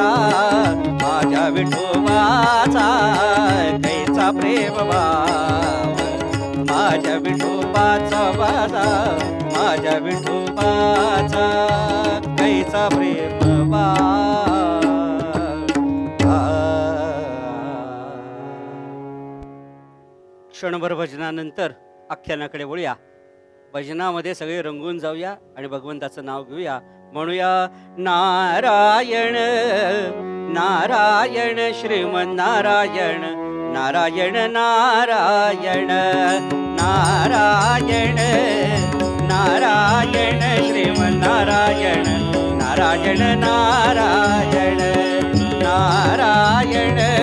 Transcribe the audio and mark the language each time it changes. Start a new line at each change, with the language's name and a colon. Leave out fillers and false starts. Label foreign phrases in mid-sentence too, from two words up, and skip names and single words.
Marathi: माझ्या विठोबाचा कैचा कैचा प्रेम भाव, माझ्या विठोबाचा वाजा, माझ्या विठोबाचा कैचा प्रेम भाव. क्षणभर भजनानंतर आख्यानाकडे वळूया. भजनामध्ये सगळे रंगून जाऊया आणि भगवंताचं नाव घेऊया. म्हणूया नारायण नारायण श्रीमन्नारायण, नारायण नारायण नारायण नारायण श्रीमन्नारायण, नारायण नारायण नारायण.